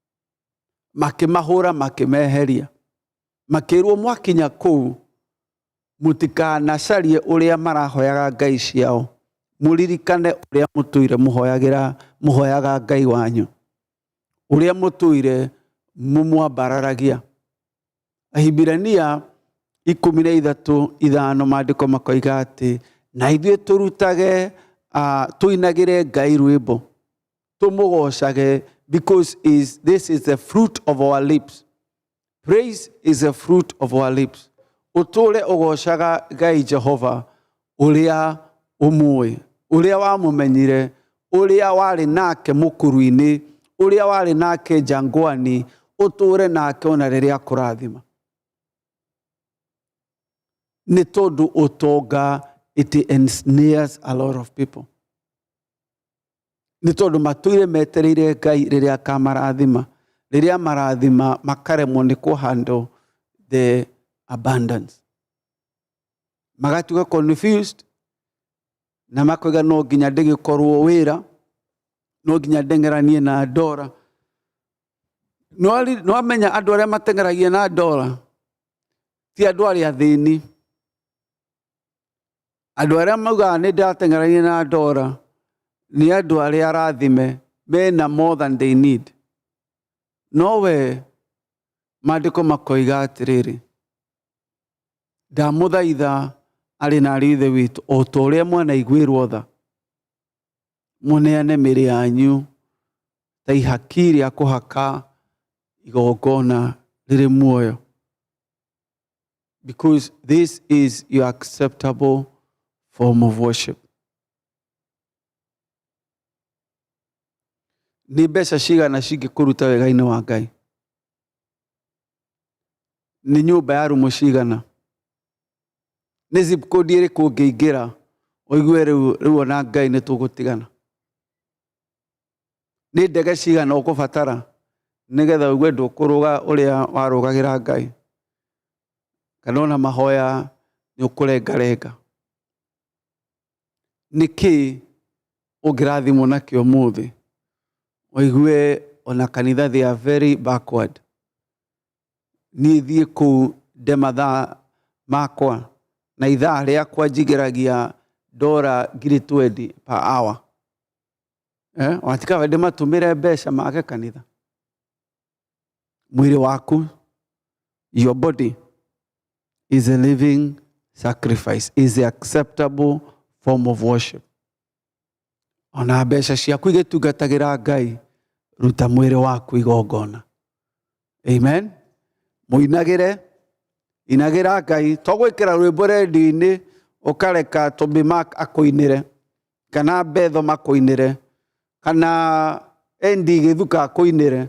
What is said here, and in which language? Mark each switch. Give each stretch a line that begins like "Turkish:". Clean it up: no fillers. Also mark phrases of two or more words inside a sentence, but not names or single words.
Kikuyu: Makĩmahũra, makĩmeheria. Makĩrwo mwakinya kũu, mutikanacarie uria marahoyaga ngai ciao, muririkane uria mutuire muhoyaga ngai wanyu, uria mutuire mumwambararagia. Ahibirania 13:5 maandiko makoiga ati na ithuĩ turutage tuinagire ngai rwĩmbo tumugocage,
English: because this is the fruit of our lips. Praise is the fruit of our lips.
Kikuyu: Utule ugocaga ngai Jehova uria umui, uria wamumenyire, uria wari nake mukuru-ini, uria wari nake jangwani, uture nake ona riria kurathima. Ni tondu utonga
English: it ensnares a lot of people.
Kikuyu: Ni tondu matuire metereire ngai riria kamarathima, riria marathima makaremwo ni kuhandle
English: the abundance.
Kikuyu: Magatuga confused na makoiga no nginya ndigikorwo wira, no nginya ndengeranie na ndora. No amenya andu aria matengeragia na ndora ti andu aria athini. Andu aria mauga ni ndatengeragia na ndora ni andu aria arathime, mena
English: more than they need.
Kikuyu: Nowe maandiko makoiga atiriri, ndamuthaitha ari na rithe witu o ta uria mwanaiguirwo tha, muneane mĩĩrĩ yanyu ta ihaki rĩa kũhaka igongona rĩrĩ muoyo,
English: because this is your acceptable form of worship.
Kikuyu: Ni mbeca cigana cingĩkũruta wega-inĩ wa Ngai? Ni nyũmba ya rumu cigana? Ni zip code ĩrĩkũ ũngĩingĩra ũigue rĩu ona Ngai nĩ tũgũtigana? Ni ndege cigana ũkũbatara nĩgetha ũigue ndũkũrũga ũrĩa warũgagĩra Ngai? Kana ona mahoya nĩ ũkũrengarenga? Nĩkĩ ũngĩrathimwo nakĩo ũmũthĩ ũigue ona kanitha
English: they are very backward?
Kikuyu: Niĩ thiĩ kũu nde mathaa makwa na ithaa rĩakwa njigĩragia $20
English: per hour.
Kikuyu: Watikaga ndĩmatũmĩre mbeca make kanitha? Mwĩrĩ waku,
English: your body is a living sacrifice, is the acceptable form of worship.
Kikuyu: Ona mbeca ciaku igĩtungatagĩra Ngai, ruta mwĩrĩ waku igongona. Amen. Muinagĩre, inagĩra Ngai, to gwĩkĩra rwĩmbo redio-inĩ ũkareka Toby Mark akũinĩre, kana Betho makũinĩre, kana Endi Gĩthuka akũinĩre.